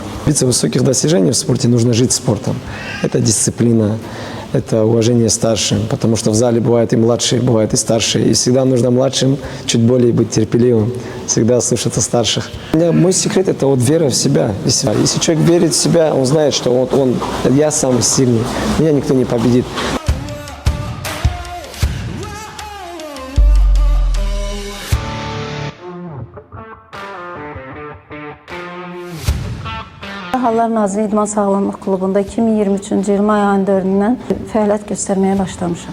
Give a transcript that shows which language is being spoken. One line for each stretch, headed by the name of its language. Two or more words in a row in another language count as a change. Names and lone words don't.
Russian: Добиться высоких достижений в спорте нужно жить спортом. Это дисциплина, это уважение старшим, потому что в зале бывают и младшие, бывают и старшие. И всегда нужно младшим чуть более быть терпеливым, всегда слушаться старших. Мой секрет – это вот вера в себя. Если человек верит в себя, он знает, что я самый сильный, меня никто не победит.
Azerbaijani: Hallar Nazirliyi İdman Sağlamlıq Klubunda 2023-cü il may ayının 4-dən fəaliyyət göstərməyə başlamışam.